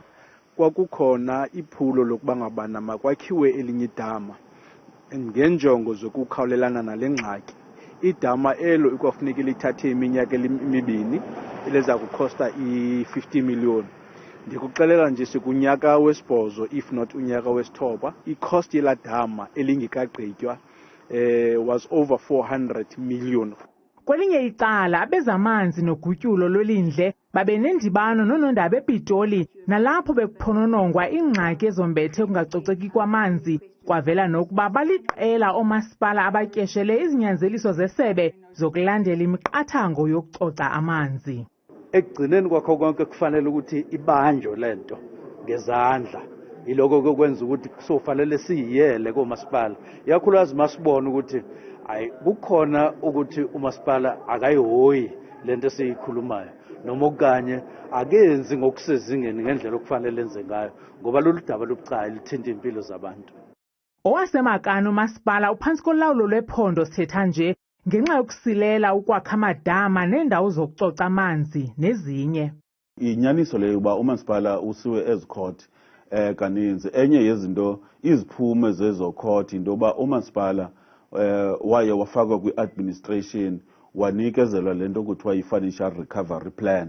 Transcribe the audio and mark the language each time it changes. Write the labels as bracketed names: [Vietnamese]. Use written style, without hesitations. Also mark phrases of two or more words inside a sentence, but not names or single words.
[Xhosa] Kwakukhona iphulo lokuba ngabana makwakhiwe elinye idama ngenjongo zokukhawulelana nale ngxaki. Idama elo ikwafuneka lithathe iminyaka emibini eleza kukhosta i-50 million. Ndikuxelela nje sikunyaka wesibhozo [English] if not [Xhosa] unyaka wesithoba. I-cost yela dama elingekagqitywa [English] was over 400 million. [Xhosa] Kwelinye icala abezamanzi nogutyulo lwelindle babe nendibano nonondaba ePitoli nalapho bekuphononongwa ingxaki ezombethe kungacoceki kwamanzi. Kwavela nokuba baliqela omasipala abatyeshele izinyanzeliso zesebe zokulandela imiqathango yokucoca amanzi. [Zulu] Ekugcineni kwakho konke kufanele ukuthi ibanjwe lento ngezandla. Yiloko kokwenza ukuthi sofanele siyiyele koomasipala. Yakhulukazi masibona ukuthi hayi kukhona ukuthi umasipala akayihoyi lento esiyikhulumayo noma okanye akenzi ngokusezingeni ngendlela okufanele enze ngayo ngoba lolu daba lubucayi lithinta impilo zabantu. [Xhosa] Owasemakana umasipala uphansi kolawulo lwephondo sithetha nje ngenxa yokusilela ukwakha amadama neendawo zokucoca amanzi nezinye. Inyaniso leyo uba umasipala usiwe ezikhoti kaninzi. Enye yezinto iziphume zezokhoti into yoba umasipala waye wafakwa kwi-administration wanikezelwa lento kuthiwa yi- [English] financial recovery plan.